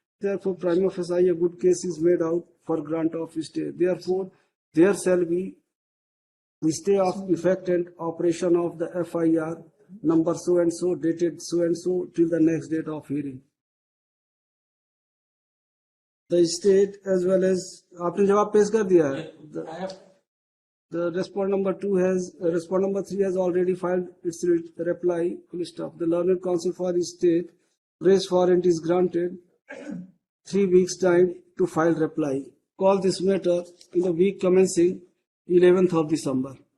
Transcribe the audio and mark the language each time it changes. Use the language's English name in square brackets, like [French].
[English] Therefore, prima facie a good case is made out for grant of stay. Therefore, there shall be the stay of effect and operation of the FIR number so and so, dated so and so, till the next date of hearing. The state as well as [Hindi] आपने जवाब पेश कर दिया है. [English] The respondent number 3 has already filed its reply. Full stop. The learned counsel for the state grace warrant is granted 3 weeks time to file reply. Call this matter in the week commencing 11th of December.